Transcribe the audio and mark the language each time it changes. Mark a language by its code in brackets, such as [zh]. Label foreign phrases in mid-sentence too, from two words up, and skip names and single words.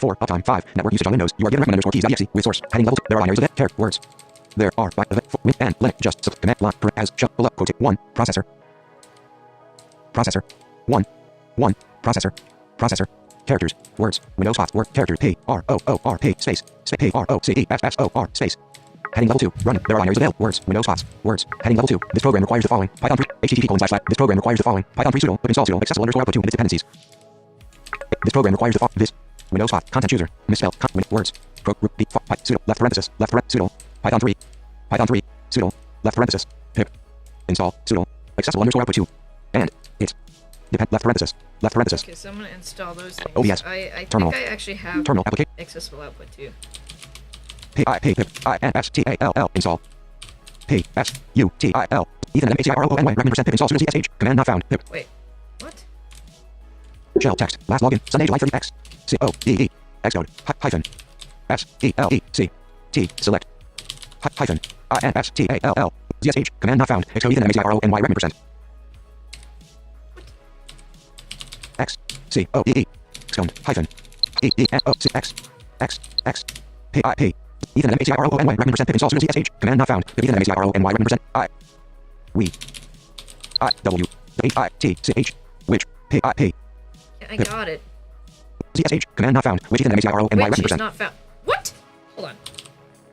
[en] 4. Uptime. 5. Network usage on Windows. You are given recommend underscore keys.exe with source. Heading level 2. There are binaries available. Care. Words. There are with and Linux. Just command line as shown below. Quote 1. Processor. 1. Processor. Characters. Words. Windows spots. Word. Characters. P-R-O-O-R-P. Space. P-R-O-C-E-S-S-O-R. Space. Heading level 2. Running. There are binaries available. Words. Windows spots. Words. Heading level 2. This program requires the following. Python 3. http:// This program requires the following. Python 3 sudo. Put install sudo. Accessible underscore output 2 with its dependencies. This program requires the this. Windows spot. Content chooser. Misspelled. Words. Sudo. Left parenthesis. Sudo. Python 3. Sudo. Left parenthesis. Pip. Install. Sudo. Accessible underscore output 2. And. It. Depend. Left parenthesis. Okay, so I'm gonna install those things. OBS. I Terminal. think I actually have Terminal application. accessible output too. P-I-P-I-N-S-T-A-L-L. Install. P-S-U-T-I-L. Ethan M-A-C-R-O-N-Y. Recommend % pip install Sudo ZSH. Command not found. Pip. Wait, what? Shell text. Last login. Sunday, July 30x. C-O-D-E. Xcode. Hyphen. S-E-L-E-C. T. Select. Hyphen. I-N-S-T-A-L-L. ZSH. Command not found. Xcode Ethan M-A-C-R-O-N-Y. Recommend % X. C-O-D-E. Xcode. Hyphen. E-E-N-O-C-X. X. X. P-I-P. Ethan M-A-C-R-O-N-Y. Recommend % pip install Sudo ZSH. Command not found. Ethan M-A-C-R-O-N-Y. Recommend % I. We. I. W. H-I-T-C-H. Which. P-I-P. I got it. ZSH. Command not found. Which Ethan M-A-C-R-O-N-Y. Which is Recommend % not found. What? Hold on.